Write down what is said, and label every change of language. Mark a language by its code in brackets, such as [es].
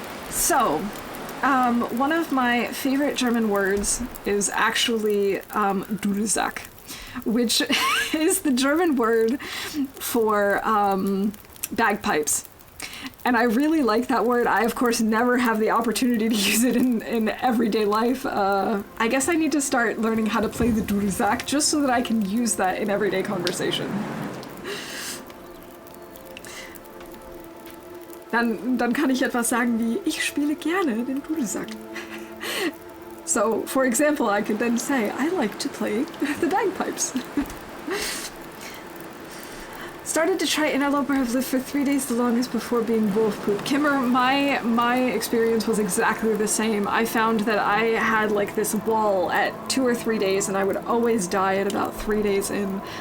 [en] So, one of my favorite German words is actually Dudelsack, which is the German word for bagpipes. And I really like that word. I, of course, never have the opportunity to use it in everyday life. I guess I need to start learning how to play the Dudelsack just so that I can use that in everyday conversation. [de] Dann kann ich etwas sagen wie, ich spiele gerne den Dudelsack. [en] So, for example, I could then say, I like to play the bagpipes. Started to try interloper, have lived for 3 days the longest before being wolf poop. Kimmer, my experience was exactly the same. I found that I had like this wall at 2 or 3 days and I would always die at about 3 days in.